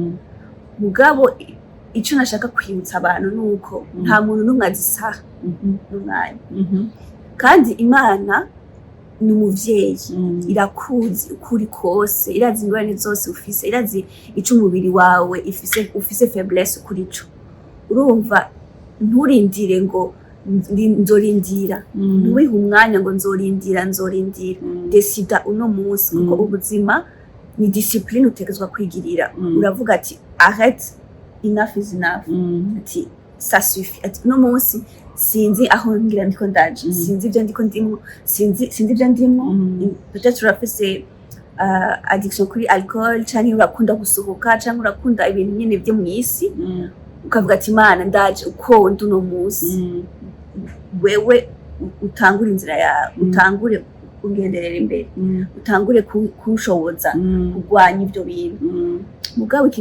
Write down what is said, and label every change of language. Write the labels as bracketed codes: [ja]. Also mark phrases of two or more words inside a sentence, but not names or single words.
[rn] mugabo ico nashaka kwibutsa abantu nuko nta muntu n'umwe azisaha n'umwanya kandi Imana ni umuvyeyi irakuzi ukuri kose irazi ingorane zose ufise irazi ico umubiri wawe ufise faiblesse kuri co urumva nturindire ngo nzorindira ntuwihe umwanya ngo nzorindira desida uno munsi kuko ubuzima ni discipline utegezwa kwigirira uravuga ati arrête [en] enough is enough [rn] ati [fr] ça suffit [rn] ati uno munsi sinzi aho ngira ndiko ndaje sinzi ibyo ndiko ndimo sinzi ibyo ndimo peut-être urafise addiction kuri alcool cyangwa urakunda gusohoka cyangwa urakunda ibintu nyene byo mu isi ukavuga ati Imana ndaje uko nduno munsi wewe utangure inzira yawe utangure kugenderera imbere utangure kushoboza kugwanya ibyo bintu mugabo ikintu